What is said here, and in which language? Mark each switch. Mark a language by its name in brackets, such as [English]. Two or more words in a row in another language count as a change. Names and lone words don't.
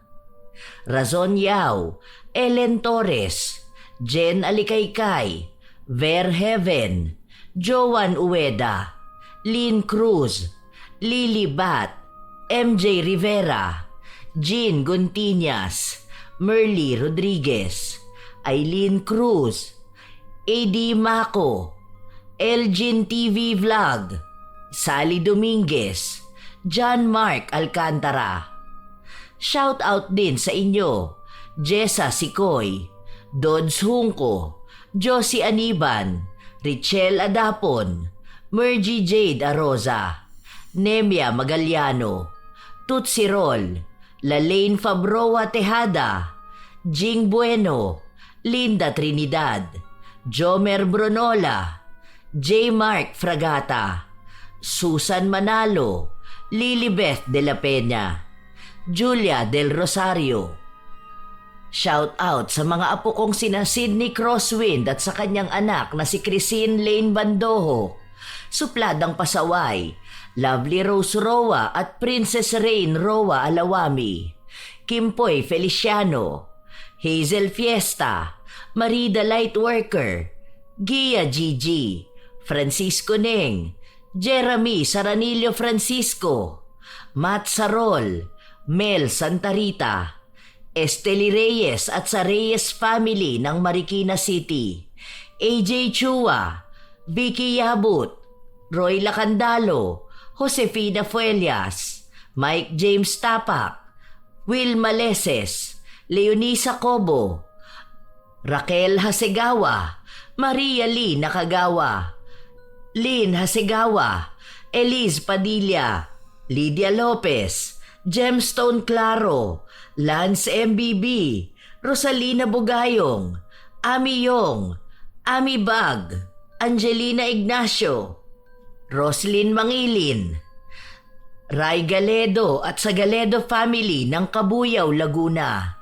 [Filipino] Razon Yao, Ellen Torres, Jen Alikaykay, Ver Heaven, Joan Ueda, Lynn Cruz, Lily Bat, MJ Rivera, Jean Gontiñas, Merly Rodriguez, Eileen Cruz, AD Mako, Elgin TV Vlog, Sally Dominguez, John Mark Alcantara. [English] Shout out [Filipino] din sa inyo, Jessa Sikoy, Dodds Hungko, Josie Aniban, Richelle Adapon, Mergy Jade Aroza, Nemia Magaliano, Tutsi Rol, Lalaine Fabroa Tejada, Jing Bueno, Linda Trinidad, Jomer Bronola, J. Mark Fragata, Susan Manalo, Lilibeth de la Peña, Julia del Rosario. [English] Shout out [Filipino] sa mga apo kong sina Sydney Crosswind at sa kanyang anak na si Christine Lane Bandoho, Supladang Pasaway, Lovely Rose Roa at Princess Rain Roa Alawami, Kimpoy Feliciano, Hazel Fiesta, Marida Lightworker, Gia Gigi, Francisco Neng, Jeremy Saranillo Francisco, Matt Sarol, Mel Santarita, Esteli Reyes at sa Reyes family ng Marikina City, AJ Chua, Vicky Yabut, Roy Lacandalo, Josefina Fuelias, Mike James Tapak, Will Maleses, Leonisa Cobo, Raquel Hasegawa, Maria Lee Nakagawa, Lynn Hasegawa, Elise Padilla, Lydia Lopez, Gemstone Claro, Lance MBB, Rosalina Bugayong, Ami Yong, Ami Bag, Angelina Ignacio, Roslyn Mangilin, Ray Galedo at sa Galedo family ng Kabuyaw, Laguna.